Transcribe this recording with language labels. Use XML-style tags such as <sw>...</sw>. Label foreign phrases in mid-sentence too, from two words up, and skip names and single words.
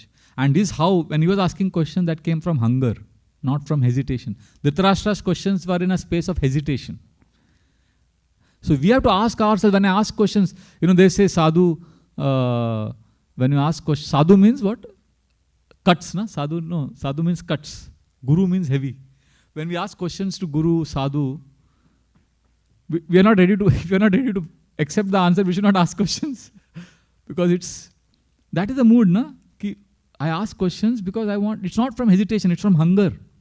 <en>And this is how, when he was asking questions, that came from hunger, not from hesitation. Dhritarashtra's questions were in a space of hesitation. So we have to ask ourselves, when I ask questions, they say sadhu, when you ask questions, sadhu means what? Cuts, na? Sadhu, no, sadhu means cuts. Guru means heavy. When we ask questions to Guru, sadhu, we are not ready to, if we are not ready to accept the answer, we should not ask questions. Because that is the mood, na? Ki I ask questions because I want, it's not from hesitation, it's from hunger.</en>